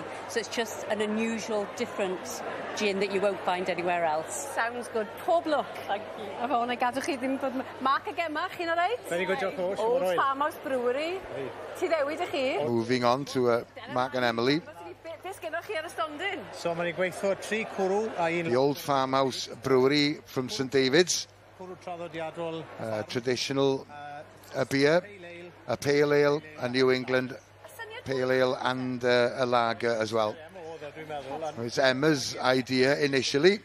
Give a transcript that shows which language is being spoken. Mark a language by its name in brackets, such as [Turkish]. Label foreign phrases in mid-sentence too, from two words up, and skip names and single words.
[English] So it's just an unusual, different gin that you won't find anywhere else. Sounds good. Pob luck. Thank you. Mark again, Mark, you all right? Very good, Josh. Old Farmhouse Brewery. Moving on to Mark and Emily. [Welsh] So mae'n gweithio 3 cwrw a un... [English] The Old Farmhouse Brewery from St David's. Traditional beer, a pale ale, a New England pale ale and a lager as well. It's Emma's idea initially.